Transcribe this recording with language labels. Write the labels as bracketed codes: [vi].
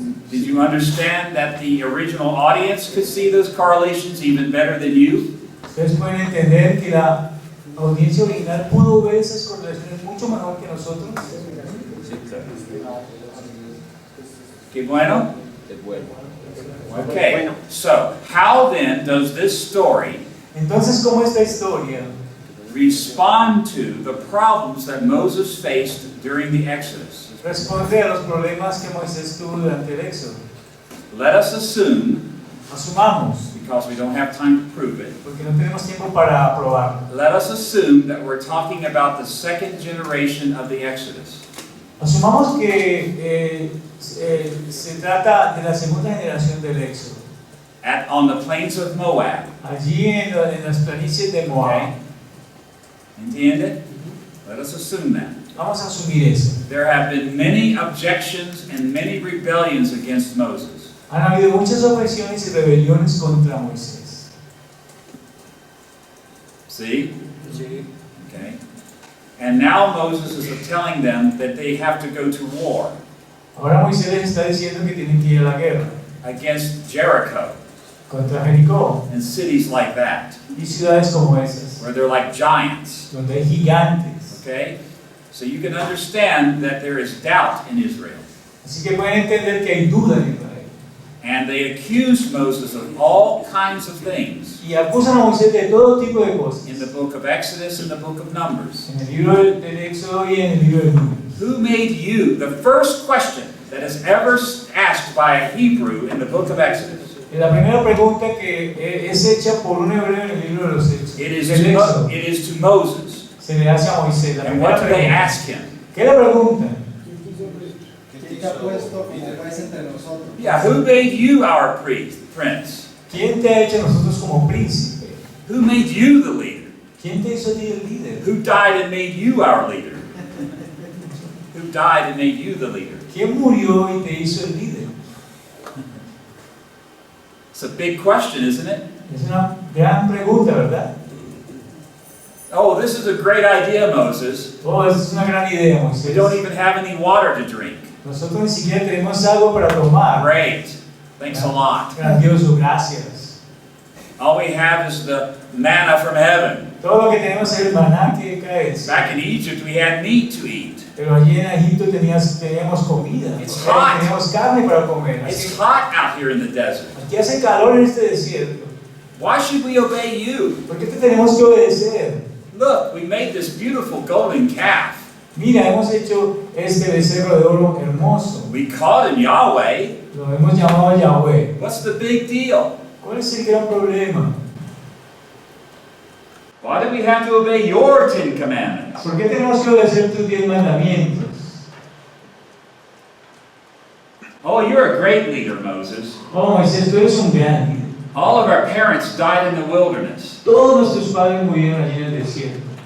[en] Did you understand that the original audience could see those correlations even better than you? [es] Ustedes pueden entender que la audiencia original pudo ver esas correlaciones mucho mejor que nosotros. Qué bueno? [en] Okay, so how then does this story [es] Entonces, ¿cómo esta historia [en] respond to the problems that Moses faced during the Exodus? [es] responde a los problemas que Moisés tuvo durante el Éxodo? [en] Let us assume, [es] Asumamos, [en] because we don't have time to prove it, [es] porque no tenemos tiempo para probarlo. [en] let us assume that we're talking about the second generation of the Exodus. [es] Asumamos que se trata de la segunda generación del Éxodo. [en] On the plains of Moab. [es] Allí en las planicies de Moab. ¿Entiende? [en] Let us assume that. [es] Vamos a asumir eso. [en] There have been many objections and many rebellions against Moses. [es] Han habido muchas objeciones y rebeliones contra Moisés. [en] See? Okay. And now Moses is telling them that they have to go to war. [es] Ahora Moisés les está diciendo que tienen que ir a la guerra [en] against Jericho [es] contra Jericó [en] and cities like that, [es] y ciudades como esas, [en] where they're like giants. [es] donde hay gigantes. [en] Okay? So you can understand that there is doubt in Israel. [es] Así que pueden entender que hay duda en Israel. [en] And they accused Moses of all kinds of things [es] Y acusan a Moisés de todo tipo de cosas. [en] in the book of Exodus and the book of Numbers. [es] En el libro del Éxodo y en el libro de Números. [en] Who made you? The first question that is ever asked by a Hebrew in the book of Exodus. [es] La primera pregunta que es hecha por un hebreo en el libro de los Hechos. [en] It is to Moses. [es] Se le hace a Moisés. La [en] And [es] primera [en] what do they [es] pregunta. [en] ask him? [es] ¿Qué le preguntan? [en] Yeah, who made you our prince? [es] ¿Quién te ha hecho a nosotros como príncipe? [en] Who made you the leader? [es] ¿Quién te hizo a ti el líder? [en] Who died and made you our leader? Who died and made you the leader? [es] ¿Quién murió y te hizo el líder? [en] It's a big question, isn't it? [es] Es una gran pregunta, ¿verdad? [en] Oh, this is a great idea, Moses. [es] Oh, es una gran idea, [en] We [es] Moisés. [en] don't even have any water to drink. [es] Nosotros ni siquiera tenemos algo para tomar. [en] Great. Thanks a lot. [es] Grandioso, gracias. [en] All we have is the manna from heaven. [es] Todo lo que tenemos es el maná que cae. [en] Back in Egypt, we had meat to eat. [es] Pero allí en Egipto teníamos comida. [en] It's [es] O sea, [en] hot. [es] teníamos carne para comer. Así [en] It's hot out here in the desert. [es] aquí hace calor en este desierto. [en] Why should we obey you? [es] ¿Por qué te tenemos que obedecer? [en] Look, we made this beautiful golden calf. [es] Mira, hemos hecho este becerro de oro hermoso. [en] We called him Yahweh. [es] Lo hemos llamado Yahweh. [en] What's the big deal? [es] ¿Cuál es el gran problema? [en] Why do we have to obey your 10 commandments? [es] ¿Por qué tenemos que obedecer tus 10 mandamientos? [en] Oh, you're a great leader, Moses. [es] Oh, Moisés, tú eres un gran líder. [en] All of our parents died in the wilderness. [es] Todos nuestros padres murieron allí en el desierto.